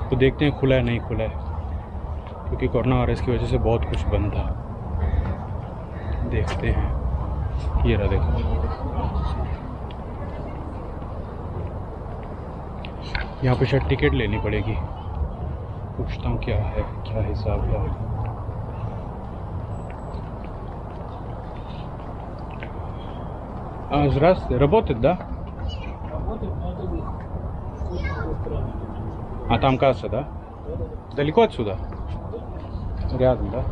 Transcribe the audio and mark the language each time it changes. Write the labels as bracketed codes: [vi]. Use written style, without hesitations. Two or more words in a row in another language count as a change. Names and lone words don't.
[hi] तो देखते हैं खुला है नहीं खुला है, क्योंकि कोरोना वायरस की वजह से बहुत कुछ बंद था। देखते हैं। ये रहा देखो, यहाँ पे शायद टिकट लेनी पड़ेगी। पूछता हूँ क्या है, क्या हिसाब है। [ru] Здравствуйте, работает, да? Работает, но это с другой стороны. А там касса, да? Далеко отсюда? Рядом, да?